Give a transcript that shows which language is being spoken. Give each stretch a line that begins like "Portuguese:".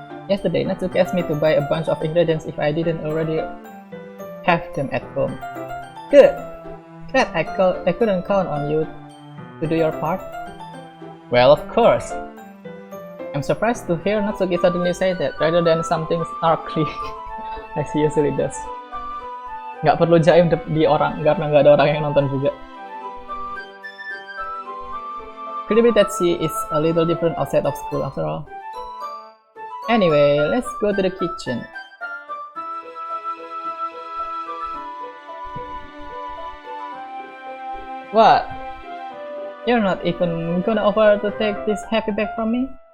English: Yesterday, Natsuki asked me to buy a bunch of ingredients if I didn't already have them at home. Good! Glad I couldn't count on you to do your part. Well, of course. I'm surprised to hear Natsuki suddenly say that rather than something snarky as he usually does.
Indonesian: Nggak perlu jaim di orang karena nggak ada orang yang nonton juga.
English: Could it be that she is a little different outside of school after all? Anyway, let's go to the kitchen. What? You're not even gonna offer to take this heavy bag from me?